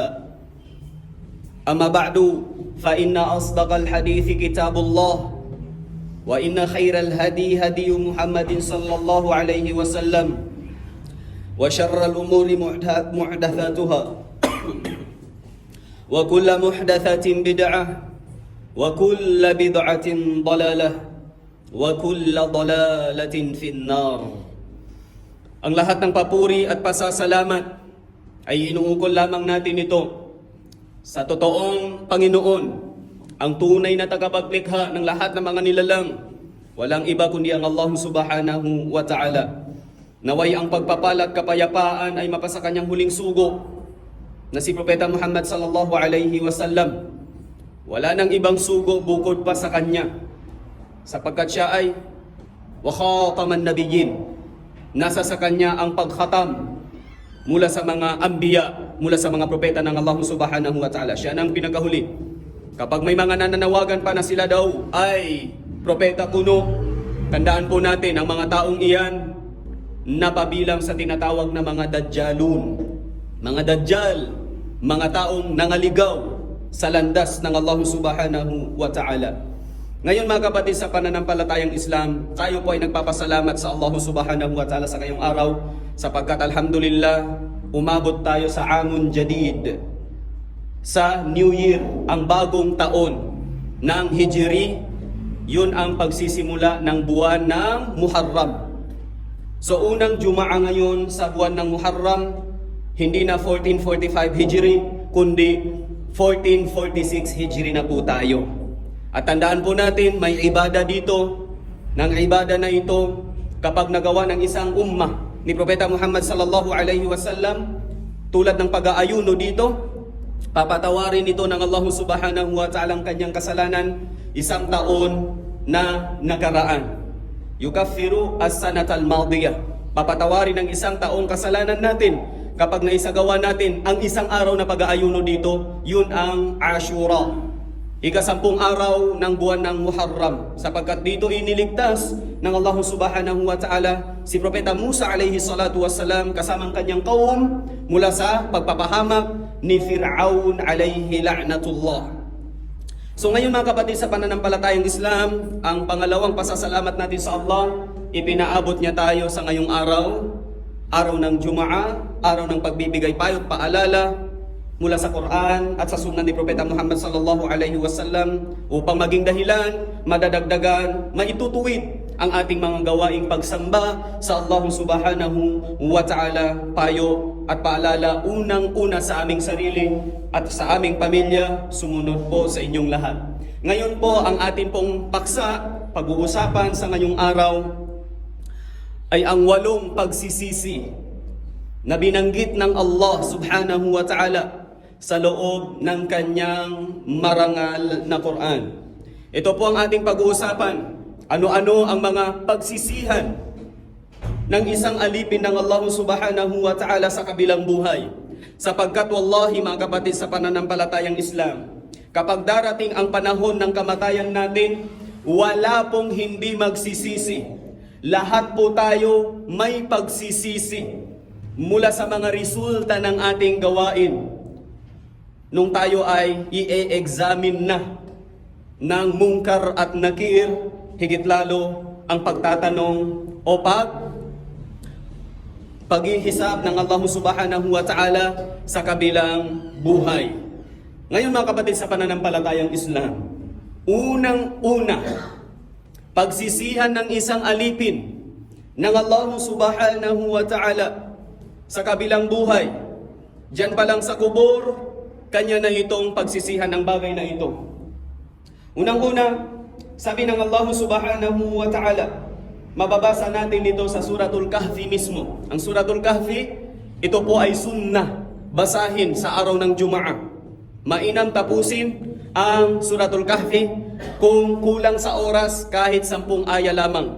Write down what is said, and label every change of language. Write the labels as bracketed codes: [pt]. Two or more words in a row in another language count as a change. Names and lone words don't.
[ar] أما بعد فإن أصدق الحديث كتاب الله وإن خير الهدي هدي محمد صلى الله عليه وسلم وشر الأمور محدثاتها وكل محدثة بدعة وكل بدعة ضلالة وكل ضلالة في النار. [tl] Ang lahat ng papuri at pasasalamat ay inuukol lamang natin ito sa totoong Panginoon, ang tunay na tagapaglikha ng lahat ng mga nilalang, walang iba kundi ang Allah [ar] سبحانه وتعالى. [tl] Naway ang pagpapala at kapayapaan ay mapasa kanyang huling sugo na si Propeta Muhammad [ar] صلى الله عليه وسلم. [tl] Wala nang ibang sugo bukod pa sa kanya, sapagkat siya ay [ar] وخاتم النبيين. [tl] Nasa sa kanya ang pagkhatam mula sa mga anbiya, mula sa mga propeta ng Allah [ar] سبحانه وتعالى. [tl] Siya nang pinakahuli. Kapag may mga nananawagan pa na sila daw ay propeta kuno, tandaan po natin ang mga taong iyan napabilang sa tinatawag na mga dajjalun. Mga dajjal, mga taong nangaligaw sa landas ng Allah [ar] سبحانه وتعالى. [tl] Ngayon mga kapatid, sa pananampalatayang Islam, tayo po ay nagpapasalamat sa Allah [ar] سبحانه وتعالى [tl] sa ngayong araw, sapagkat alhamdulillah, umabot tayo sa [ar] عام جديد, [tl] sa [en] New Year, [tl] ang bagong taon ng Hijri. Yun ang pagsisimula ng buwan ng Muharram. So unang Jumaa ngayon sa buwan ng Muharram, hindi na 1445 Hijri, kundi 1446 Hijri na po tayo. At tandaan po natin, may ibada dito. Nang ibada na ito, kapag nagawa ng isang ummah ni Propeta Muhammad [ar] صلى الله عليه وسلم, [tl] tulad ng pag-aayuno dito, papatawarin ito ng Allah [ar] سبحانه وتعالى [tl] ang kanyang kasalanan isang taon na nakaraan. [ar] يكفر السنة الماضية. [tl] Papatawarin ng isang taong kasalanan natin kapag naisagawa natin ang isang araw na pag-aayuno dito. Yun ang Ashura, ika-10 araw ng buwan ng Muharram, sapagkat dito iniligtas ng Allah [ar] سبحانه وتعالى [tl] si Propeta Musa [ar] عليه الصلاة والسلام [tl] kasamang kanyang kaum mula sa pagpapahamak ni Fir'aun [ar] عليه لعنة الله. [tl] So ngayon mga kapatid, sa pananampalatayang Islam, ang pangalawang pasasalamat natin sa Allah, ipinaabot niya tayo sa ngayong araw, araw ng Jumaa, araw ng pagbibigay payo at paalala mula sa Quran at sa sunnah ni Propeta Muhammad [ar] صلى الله عليه وسلم [tl] upang maging dahilan, madadagdagan, maitutuwid ang ating mga gawaing pagsamba sa Allah [ar] سبحانه وتعالى. [tl] Payo at paalala unang-una sa aming sarili at sa aming pamilya, sumunod po sa inyong lahat. Ngayon po ang ating pong paksa, pag-uusapan sa ngayong araw ay ang 8 pagsisisi na binanggit ng Allah [ar] سبحانه وتعالى [tl] sa loob ng kanyang marangal na Quran. Ito po ang ating pag-uusapan. Ano-ano ang mga pagsisihan ng isang alipin ng Allah [ar] سبحانه وتعالى [tl] sa kabilang buhay. Sapagkat wallahi mga kapatid sa pananampalatayang Islam, kapag darating ang panahon ng kamatayan natin, wala pong hindi magsisisi. Lahat po tayo may pagsisisi mula sa mga resulta ng ating gawain. Nung tayo ay i-examine na ng mungkar at nakir, higit lalo ang pagtatanong o paghihisap ng Allah [ar] سبحانه وتعالى [tl] sa kabilang buhay. Ngayon mga kapatid sa pananampalatayang Islam, unang-una, pagsisihan ng isang alipin ng Allah [ar] سبحانه وتعالى [tl] sa kabilang buhay. Diyan pa lang sa kubur, kanya na itong pagsisihan ng bagay na ito. Unang-una, sabi ng Allah [ar] سبحانه وتعالى, [tl] mababasa natin dito sa Suratul Kahfi mismo. Ang Suratul Kahfi, ito po ay sunnah, basahin sa araw ng Jumaa. Mainam tapusin ang Suratul Kahfi kung kulang sa oras kahit 10 aya lamang.